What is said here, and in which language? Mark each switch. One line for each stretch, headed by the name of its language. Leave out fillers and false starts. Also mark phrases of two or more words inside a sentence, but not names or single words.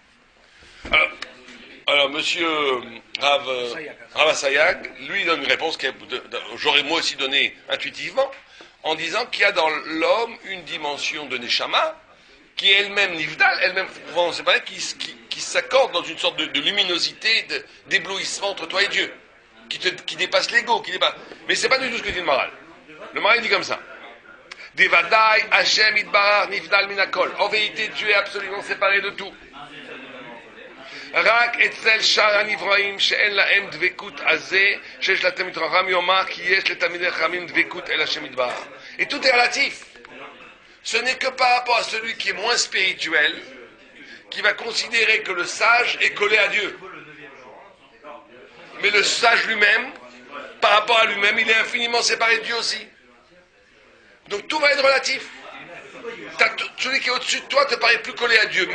French: Alors, monsieur Rav Assayag, lui, il donne une réponse que j'aurais moi aussi donnée intuitivement, en disant qu'il y a dans l'homme une dimension de Neshama, qui est elle-même Nivdal, elle-même, c'est pas qui s'accorde dans une sorte de luminosité, d'éblouissement entre toi et Dieu, qui dépasse l'ego, Mais c'est pas du tout ce que dit le Maharal. Le Maharal dit comme ça.
Hebrew: ודאי השם יתברך נבדל מן הכל.
French: En vérité, Dieu est absolument séparé de tout.
Hebrew: רק אצל שאר הנבראים שאין להם דבקות הזה שיש לתלמיד חכם יאמר כי יש לתלמידי חכמים דבקות אל השם יתברך.
French: Et tout est relatif. Ce n'est que par rapport à celui qui est moins spirituel qui va considérer que le sage est collé à Dieu. Mais le sage lui-même par rapport à lui-même, il est infiniment séparé de Dieu aussi. Donc tout va être relatif. Celui qui est au-dessus de toi te paraît plus collé à Dieu.